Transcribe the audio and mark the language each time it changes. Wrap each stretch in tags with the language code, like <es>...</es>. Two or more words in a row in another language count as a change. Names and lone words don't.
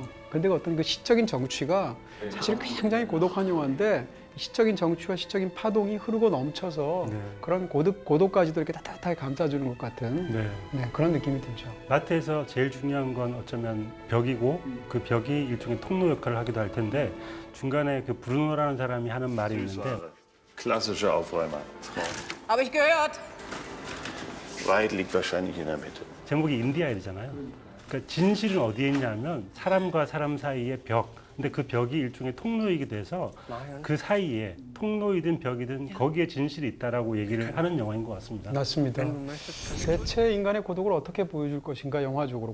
<ko>근데 어떤 그 시적인 정취가 사실 굉장히 고독한 영화인데 시적인 정취와 시적인 파동이 흐르고 넘쳐서 네. 그런 고독까지도 이렇게 따뜻하게 감싸주는 것 같은 네. 그런 느낌이 들죠. 마트에서 제일 중요한 건 어쩌면 벽이고 그 벽이 일종의 통로 역할을 하기도 할 텐데 중간에 그 브루노라는 사람이 하는 말이 있는데</ko> <de>Klassische Aufräumer. Habe ich gehört. Wahrheit liegt wahrscheinlich in der Mitte.</de> <ko>제목이 인디아일이잖아요. 그러니까 진실은 어디에 있냐면 사람과 사람 사이의 벽, 근데 그 벽이 일종의 통로이기도 해서 그 사이에 통로이든 벽이든 거기에 진실이 있다라고 얘기를 하는 영화인 것 같습니다. 맞습니다. 대체 인간의 고독을 어떻게 보여줄 것인가 영화적으로.</ko>